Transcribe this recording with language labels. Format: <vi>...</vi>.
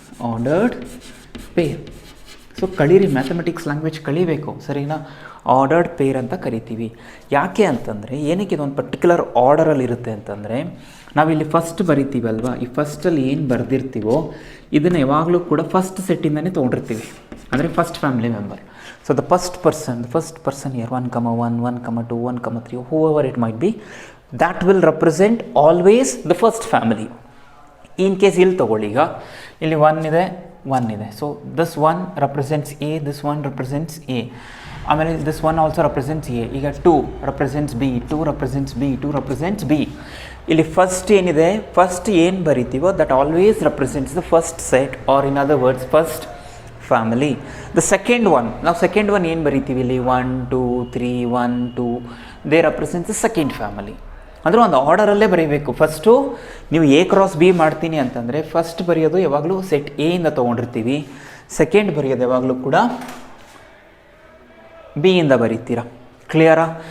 <kn>Ordered peer. So ಕಳೀರಿ, mathematics language ಕಲಿಬೇಕು. ಸರಿನಾ? Ordered peer ಅಂತ ಕರಿತೀವಿ. ಯಾಕೆ ಅಂತಂದರೆ ಏನಕ್ಕೆ ಇದೊಂದು ಪರ್ಟಿಕ್ಯುಲರ್ ಆರ್ಡರಲ್ಲಿ ಇರುತ್ತೆ ಅಂತಂದರೆ ನಾವಿಲ್ಲಿ ಫಸ್ಟ್ ಬರಿತೀವಲ್ವ, ಈ ಫಸ್ಟಲ್ಲಿ ಏನು ಬರೆದಿರ್ತೀವೋ ಇದನ್ನು ಯಾವಾಗಲೂ ಕೂಡ ಫಸ್ಟ್ ಸೆಟ್ಟಿಂದನೇ ತೊಗೊಂಡಿರ್ತೀವಿ, ಅಂದರೆ first family member.</kn> <en>So the first person year 1, 1, 1, 2, 1, 3, whoever it might be, that will represent always the first family.</en> <kn>In case ಇಲ್ಲಿ ತೊಗೊಳ್ಳಿ, ಈಗ ಇಲ್ಲಿ 1 ಇದೆ.</kn> <en>So this 1 represents A, this 1 represents A. ಆಮೇಲೆ this 1 also represents A. ಈಗ 2 represents B, 2 represents B, 2 represents B.</en> <kn>ಇಲ್ಲಿ first ಏನಿದೆ, first ಏನು ಬರಿತೀವೋ</kn> <en>That always represents the first set, or in other words first family. The second one,</en> <kn>ನಾವು second one ಏನು ಬರಿತೀವಿ ಇಲ್ಲಿ</kn> <en>1, 2, 3, 1, 2, they represents the second family.</en> <kn>ಅಂದರೆ ಒಂದು ಆರ್ಡರಲ್ಲೇ ಬರೀಬೇಕು. ಫಸ್ಟು ನೀವು A ಕ್ರಾಸ್ B ಮಾಡ್ತೀನಿ ಅಂತಂದರೆ ಫಸ್ಟ್ ಬರೆಯೋದು ಯಾವಾಗಲೂ ಸೆಟ್ ಎ ಇಂದ ತೊಗೊಂಡಿರ್ತೀವಿ, ಸೆಕೆಂಡ್ ಬರೆಯೋದು ಯಾವಾಗಲೂ ಕೂಡ ಬಿ ಇಂದ ಬರೀತೀರಾ. ಕ್ಲಿಯರಾ?</kn>